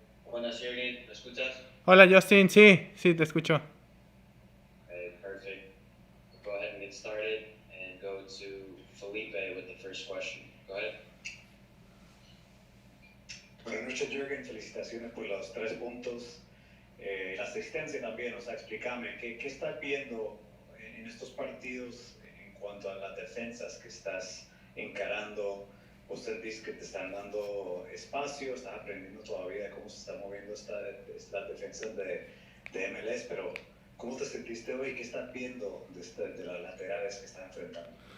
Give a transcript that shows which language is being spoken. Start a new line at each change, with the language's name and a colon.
Spanish: Buenas, Jürgen. ¿Me escuchas? Hola Justin, sí, te escucho.
English: Okay, perfect. We'll go ahead and get started and go to Felipe with the first question. Go ahead.
Spanish: Buenas noches, Jürgen. Felicitaciones por los 3 puntos. La asistencia también, o sea, explícame, ¿qué estás viendo en estos partidos en cuanto a las defensas que estás encarando? Usted dice que te están dando espacio, estás aprendiendo todavía cómo se está moviendo estas defensas de MLS, pero ¿cómo te sentiste hoy? ¿Qué estás viendo de las laterales que están enfrentando?